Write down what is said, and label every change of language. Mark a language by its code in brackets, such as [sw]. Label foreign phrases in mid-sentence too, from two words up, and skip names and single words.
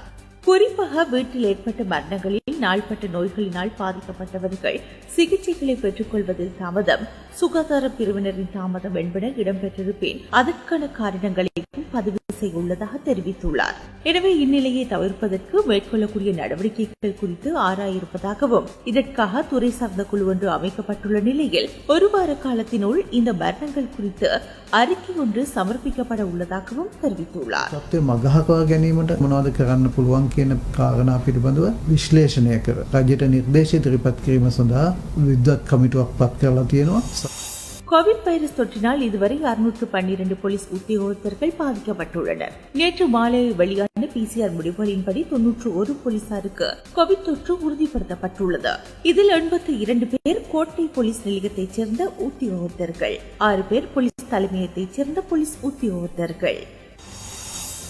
[ta] குறிப்பாக வீட்டில் ஏற்பட்ட மரணங்களில் நாள்பட்ட நோய்களினால் பாதிக்கப்பட்டவர்கள் சிகிச்சைகளை பெற்றுக் கொள்வதில் தாமதம், சுகாதார பிரிவினரின் தாமதம் என்பன இடம்பெற்றிருப்பேன் அதற்கான காரணங்களையும் பதிவு செய்ய உள்ளதாக தெரிவித்துள்ளார். எனவே இந்நிலையை தவிர்ப்பதற்கு மேற்கொள்ளக்கூடிய நடவடிக்கைகள் குறித்து ஆராய இருப்பதாகவும் இதற்காக துறை சார்ந்த குழு ஒன்று அமைக்கப்பட்டுள்ள நிலையில் ஒரு வார காலத்தினுள் இந்த மரணங்கள் குறித்து அறிக்கை ஒன்று சமர்ப்பிக்கப்பட உள்ளதாகவும் தெரிவித்துள்ளார். [si] මගහකවා ගැනීමට මොනවද කරන්න පුළුවන් කියන කාරණා පිළිබඳව විශ්ලේෂණය කර රජයට නිර්දේශ ඉදිරිපත් කිරීම සඳහා විද්වත් කමිටුවක් පත් කරලා තියෙනවා. [ta] கோவிட் வைரஸ் தொற்றினால் இதுவரை 612 போலீஸ் உத்தியோகத்தர்கள் பாதிக்கப்பட்டுள்ளனர். நேற்று மாலை வெளியான PCR முடிவுகளின்படி 91 போலீசாருக்கு கோவிட் தொற்று உறுதிப்படுத்தப்பட்டுள்ளது. இதில் 82 பேர் கோட்டை போலீஸ் நிலையத்தைச் சேர்ந்த உத்தியோகத்தர்கள், 6 பேர் போலீஸ் தலைமையத்தைச் சேர்ந்த போலீஸ் உத்தியோகத்தர்கள்.